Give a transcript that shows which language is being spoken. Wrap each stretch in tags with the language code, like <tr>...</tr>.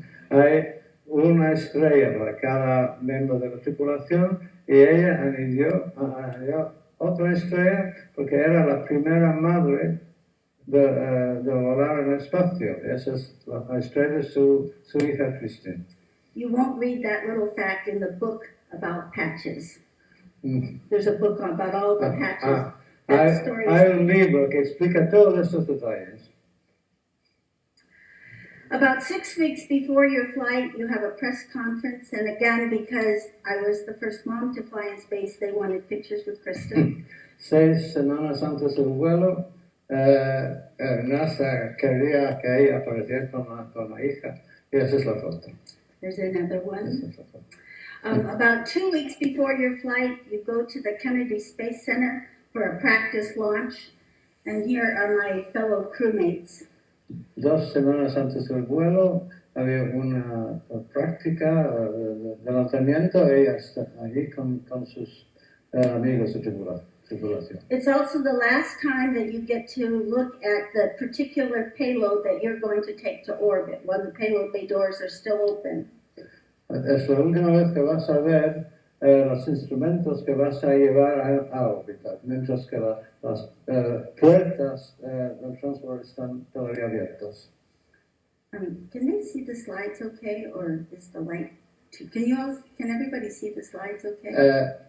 <es>Hay una estrella para cada miembro de la tripulación y ella añadió otra estrella porque era la primera madre de volar en el espacio. Esa es la estrella de su hija Kristen.</es> <en>You won't read that little fact in the book about patches. There's a book about all the patches. that story.</en> <es>Hay un libro que explica todos estos detalles.</es> <en>About 6 weeks before your flight, you have a press conference, and again, because I was the first mom to fly in space, they wanted pictures with Kristen.</en> <es>6 semanas antes del vuelo, NASA quería que ella apareciera con la hija, y esa es la foto.</es> <en>There's another one.</en> <es>Esa es la foto.</es> <en>About 2 weeks before your flight, you go to the Kennedy Space Center for a practice launch, and here are my fellow crewmates.</en> <es>2 semanas antes del vuelo había una práctica de lanzamiento. Ella está allí con sus amigos de tripulación.</es> <en>It's also the last time that you get to look at the particular payload that you're going to take to orbit, when the payload bay doors are still open.</en> <es>Es la última vez que vas a ver los instrumentos que vas a llevar a órbita, mientras que las puertas del transbordador están todavía abiertas.</es> <en>Can they see the slides okay, or is the light too? Can everybody see the slides okay?</en>